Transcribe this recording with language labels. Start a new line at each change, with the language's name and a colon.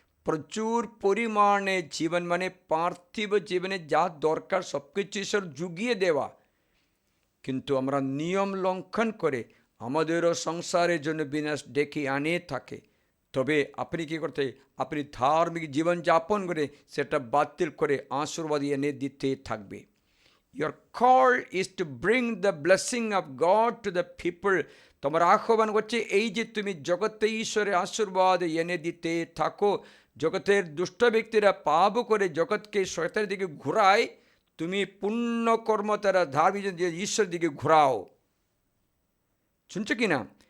Bangla: প্রচুর পরিমাণে জীবন, মানে পার্থিব জীবনে যা দরকার সব কিছু ঈশ্বর জুগিয়ে দেওয়া, কিন্তু আমরা নিয়ম লঙ্ঘন করে আমাদেরও সংসারের জন্য বিনাশ ডেকে আনে থাকে। তবে আপনি কী করতে, আপনি ধার্মিক জীবনযাপন করে সেটা বাতিল করে আশীর্বাদ এনে দিতে থাকবে।
English: Your call is to bring the blessing of God to the people.
Bangla: তোমার আহ্বান করছে এই যে তুমি জগতে ঈশ্বরের আশীর্বাদ এনে দিতে থাকো। জগতের দুষ্ট ব্যক্তিরা পাপ করে জগৎকে শয়তানের দিকে ঘুরায়, তুমি পুণ্য কর্ম তারা ধার্মিক ঈশ্বরের দিকে ঘুরাও। শুনছো কি না?